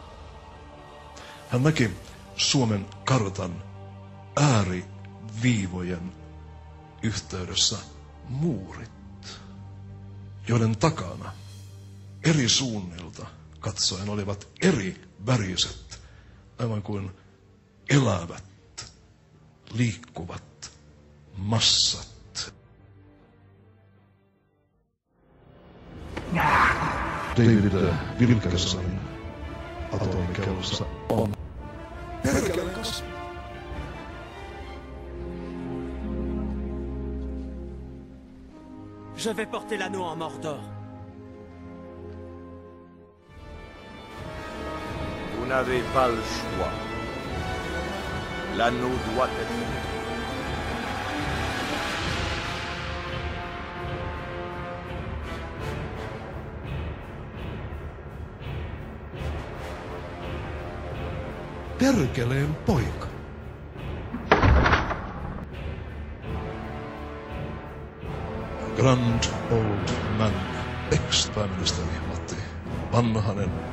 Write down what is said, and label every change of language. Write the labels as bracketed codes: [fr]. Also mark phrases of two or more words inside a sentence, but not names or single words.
[fi] Hän näki Suomen kartan ääriviivojen yhteydessä muurit, joiden takana eri suunnilta katsoen olivat eri väriset, aivan kuin elävät, liikkuvat massat. David Wilkersonin atomikellossa on perkeleen kasvi. [fr] Je vais porter l'anneau en Mordor. Vous n'avez pas le choix. L'anneau doit être détruit. [fi] Perkeleen poika. [en] Grand Old Man, [fi] ex-pääministeri Matti Vanhanen.